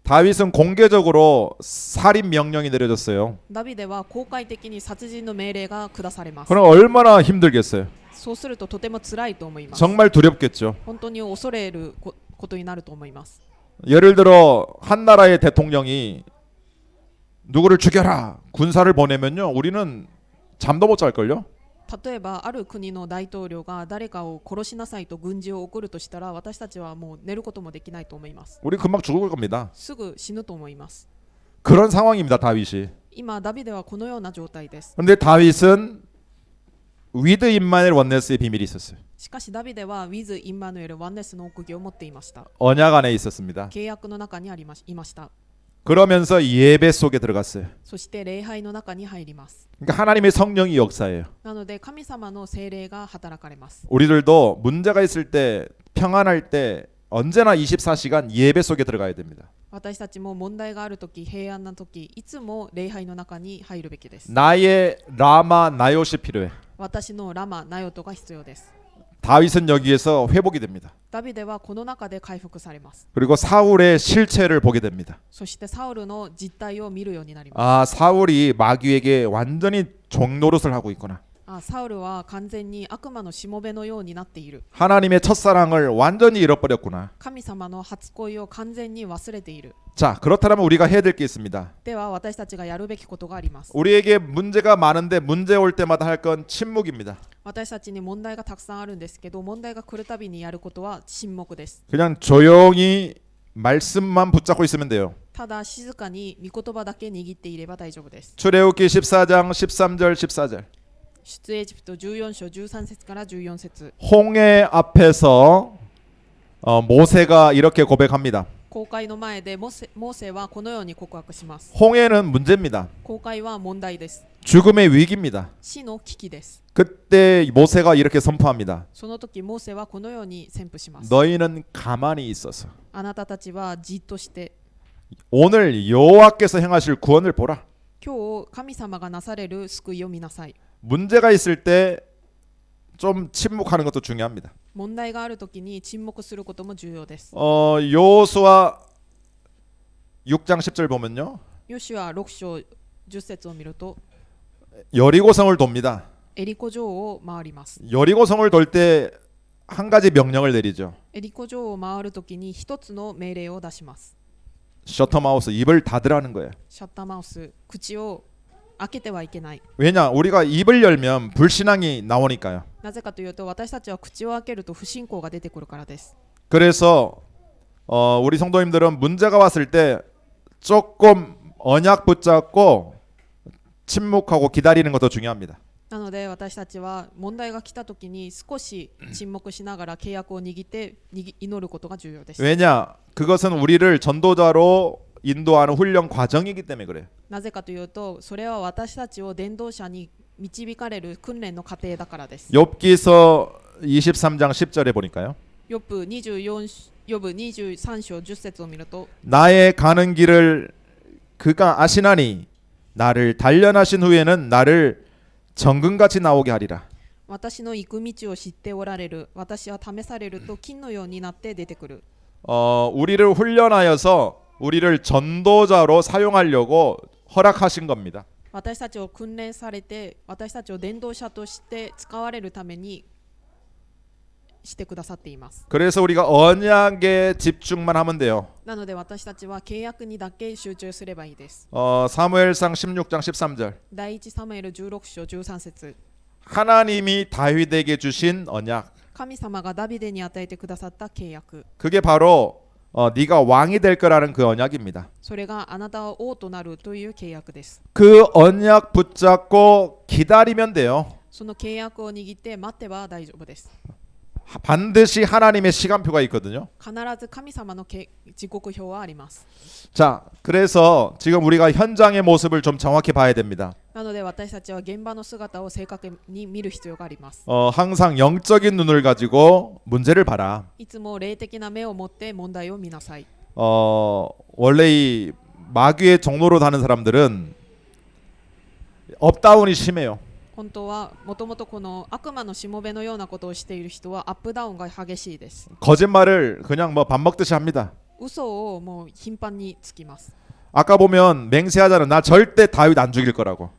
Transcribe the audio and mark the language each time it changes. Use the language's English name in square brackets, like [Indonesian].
[Korean] 다윗은 공개적으로 살인 명령이 내려졌어요. [Japanese] ダビデは公開的に殺人の命令が下されます。 [Korean] 그럼 얼마나 힘들겠어요. [Japanese] そうするととても辛いと思います。 [Korean] 정말 두렵겠죠. [Japanese] 本当に恐れることになると思います。 [Korean] 예를 들어 한 나라의 대통령이 누구를 죽여라 군사를 보내면요 우리는 잠도 못 잘걸요. [Japanese] 例えばある国の大統領が誰かを殺しなさいと軍事を送るとしたら私たちはもう寝ることもできないと思います。 [Korean] 우리 금방 죽을 겁니다. [Japanese] すぐ死ぬと思います。 [Korean] 그런 상황입니다. 다윗이. [Japanese] 今ダビデはこのような状態です。 [Korean] 그런데 다윗은 위드 임마누엘 원네스의 비밀이 있었어요. [Japanese] しかしダビデはウィズ・インマヌエル・ワンネスの奥義を持っていました。 [Korean] 언약 안에 있었습니다. [Japanese] 契約の中にいました。 [Korean] 그러면서 예배 속에 들어갔어요. [Japanese] そして礼拝の中に入ります。 [Korean] 그러니까 하나님의 성령이 역사예요. [Japanese] なので神様の聖霊が働かれます。 [Korean] 우리들도 문제가 있을 때 평안할 때 언제나 24시간 예배 속에 들어가야 됩니다. [Japanese] 私たちも問題があるとき、平安なとき、いつも礼拝の中に入るべきです。 [Korean] 나의 라마 나요시 필요해. [Japanese] 私のラマナヨトが必要です。 [Korean] 다윗은 여기에서 회복이 됩니다. [Japanese] ダビデはこの中で回復されます。 [Korean] 그리고 사울의 실체를 보게 됩니다. [Japanese] そしてサウルの実態を見るようになります。 [Korean] 아, 사울이 마귀에게 완전히 종노릇을 하고 있구나. [Japanese] サウルは完全に悪魔のしもべのようになっている。 [Korean] 하나님의 첫사랑을 완전히 잃어버렸구나. [Japanese] 神様の初恋を完全に忘れている。 [Korean] 자, 그렇다면 우리가 해야 될 게 있습니다. [Japanese] では私たちがやるべきことがあります。 [Korean] 우리에게 문제가 많은데 문제 올 때마다 할 건 침묵입니다. [Japanese] 私たちに問題がたくさんあるんですけど、問題が来るたびにやることは沈黙です。 [Korean] 그냥 조용히 말씀만 붙잡고 있으면 돼요. [Japanese] ただ静かに御言葉だけ握っていれば大丈夫です。 [Korean] 출애굽기 14장 13절 14절. [Japanese] 出エジプト14章13節から14節。 [Korean] 홍해 앞에서 모세가 이렇게 고백합니다. [Japanese] 公開の前でモーセはこのように告白します。 [Korean] 홍해는 문제입니다. [Japanese] 公開は問題です。 [Korean] 죽음의 위기입니다. [Japanese] 死の危機です。 [Korean] 그때 모세가 이렇게 선포합니다. [Japanese] その時モーセはこのように宣布します。 [Korean] 너희는 가만히 있어서 [Japanese] あなたたちはじっとして [Korean] 오늘 여호와께서 행하실 구원을 보라. [Japanese] 今日神様がなされる救いを見なさい。 [Korean] 문제가 있을 때 좀 침묵하는 것도 중요합니다. [Japanese] 問題がある時に沈黙することも重要です。 [Korean] 여호수아 6장 10절 보면요. [Japanese] ヨシュア6章10節を見ると [Korean] 여리고성을 돕니다. [Japanese] エリコ城を回ります。 [Korean] 여리고성을 돌 때 한 가지 명령을 내리죠. [Japanese] エリコ城を回る時に一つの命令を出します。 [Korean] 셔터마우스 입을 닫으라는 거예요. [Japanese] シャッターマウス、口を開けてはいけない。 [Korean] 왜냐? 우리가 입을 열면 불신앙이 나오니까요. [Japanese] なぜかというと私たちは口を開けると不信仰が出てくるからです。 [Korean] 그래서 우리 성도님들은 문제가 왔을 때 조금 언약 붙잡고 침묵하고 기다리는 것도 중요합니다. [Japanese] なので私たちは問題が来た時に少し沈黙しながら契約を握って祈ることが重要です。 [Korean] 왜냐? 그것은 우리를 전도자로 인도하는 훈련 과정이기 때문에 그래요. [Japanese] なぜかというとそれは私たちを伝道者に導かれる訓練の過程だからです。 [Korean] 욥기서 23장 10절에 보니까요. [Japanese] ヨブ23章10節を見ると [Korean] 나의 가는 길을 그가 아시나니 나를 단련하신 후에는 나를 정금같이 나오게 하리라. [Japanese] 私の行く道を知っておられる。私は試されると金のようになって出てくる。 [Korean] 우리를 훈련하여서 우리를 전도자로 사용하려고 허락하신 겁니다. [Japanese] 私たちを訓練されて私たちを伝道者として使われるためにしてくださっています。 [Korean] 그래서 우리가 언약에 집중만 하면 돼요. [Japanese] なので私たちは契約にだけ集中すればいいです。 [Korean] 사무엘상 16장 13절. [Japanese] 第一サムエル16章13節。 [Korean] 하나님이 다윗에게 주신 언약. [Japanese] 神様がダビデに与えてくださった契約。 [Korean] 그게 바로 네가 왕이 될 거라는 그 언약입니다. [Japanese] それがあなたは王となるという契約です。 [Korean] 그 언약 붙잡고 기다리면 돼요. [Japanese] その契約を握って待てば大丈夫です。 [Korean] 반드시 하나님의 시간표가 있거든요. [Japanese] 必ず神様の時刻表はあります。 [Korean] 자, 그래서 지금 우리가 현장의 모습을 좀 정확히 봐야 됩니다. [Japanese] なので私たちは現場の姿を正確に見る必要があります。 [Korean] 항상 영적인 눈을 가지고 문제를 봐라. [Japanese] いつも霊的な目を持って問題を見なさい。 [Korean] 원래 이 마귀의 종로로 다는 사람들은 업다운이 심해요. [Japanese] 本当はもともとこの悪魔のしもべのようなことをしている人はアップダウンが激しいです。 [Korean] 거짓말을 그냥 뭐 밥 먹듯이 합니다. [Japanese] 嘘をもう頻繁につきます。 [Korean] 아까 보면 맹세하자는 나 절대 다윗 안 죽일 거라고.